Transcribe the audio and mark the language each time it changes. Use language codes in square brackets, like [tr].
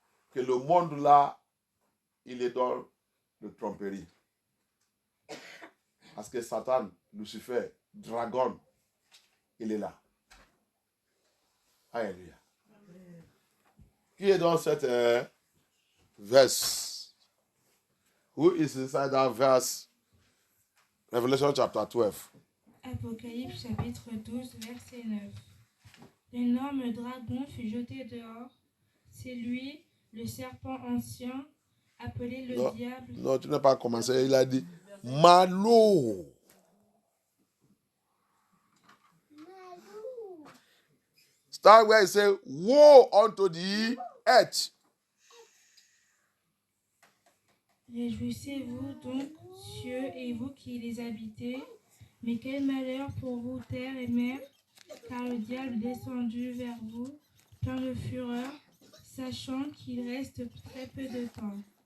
[fr] Que le monde là, il est dans le tromperie. Parce que Satan, Lucifer, Dragon, il est là. Alléluia. Qui est dans cette verse? [en] Who is inside that verse? Revelation chapter 12. [fr] Apocalypse chapitre 12, verset 9. L'énorme dragon fut jeté dehors. C'est lui, le serpent ancien, appelé le diable. Non, tu n'as pas commencé. Il a dit Malo. [en] Start where he said, woe unto the earth. [fr] Réjouissez-vous donc, cieux, et vous qui les habitez. Mais quel malheur pour vous, terre et mer, car le diable est descendu vers vous, plein de fureur, sachant qu'il reste très peu de temps.